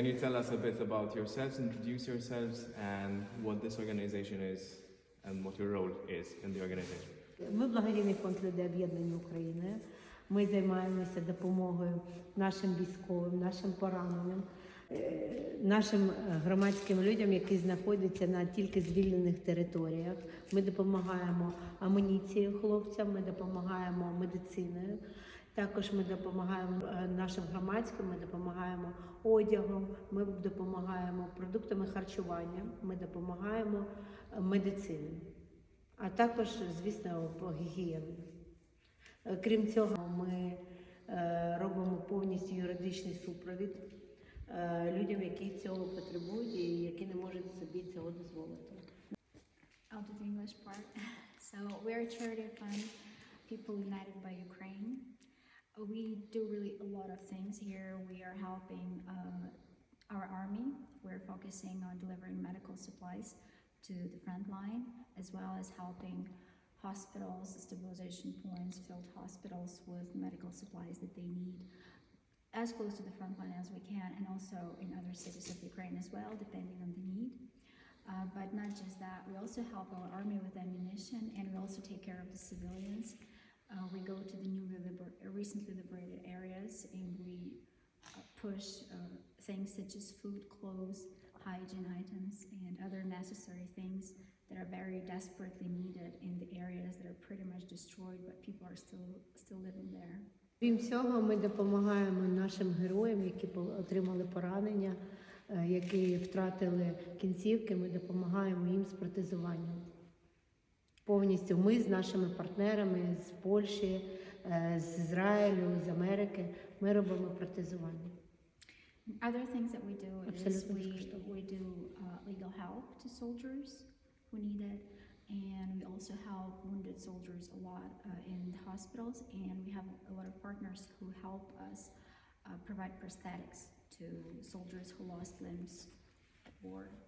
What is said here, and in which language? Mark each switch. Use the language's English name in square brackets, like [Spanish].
[English] Can you tell us a bit about yourselves, introduce yourselves, and what this organization is, and what your role is in the organization? [Ukrainian] Ми благодійний фонд «Люди Об'єднані Україною». Ми займаємося допомогою нашим військовим, нашим пораненим, нашим громадським людям, які знаходяться на тільки звільнених територіях. Ми допомагаємо амуніцією хлопцям, ми допомагаємо медициною. Також ми допомагаємо нашим громадським, ми допомагаємо одягом, ми допомагаємо продуктами харчування, ми допомагаємо медициною, а також, звісно, по гігієні. Крім цього, ми робимо повністю юридичний супровід людям, які цього потребують і які не можуть собі цього дозволити. [English] I'll do the English part. So we're a charity fund, People United by Ukraine. We do really a lot of things here. We are helping our army. We're focusing on delivering medical supplies to the front line, as well as helping hospitals, stabilization points, field hospitals with medical supplies that they need as close to the front line as we can, and also in other cities of Ukraine as well, depending on the need. But not just that, we also help our army with ammunition, and we also take care of the civilians. We go to the recently liberated areas, and we push things such as food, clothes, hygiene items, and other necessary things that are very desperately needed in the areas that are pretty much destroyed, but people are still living there. [Ukrainian] Крім цього, ми допомагаємо нашим героям, які отримали поранення, які втратили кінцівки, ми допомагаємо їм з протезуванням. Повністю ми з нашими партнерами з Польщі, з Ізраїлю, з Америки, ми робимо протезування. [English] Other things that we do is we do legal help to soldiers who need it, and we also help wounded soldiers a lot in the hospitals, and we have a lot of partners who help us provide prosthetics to soldiers who lost limbs at war.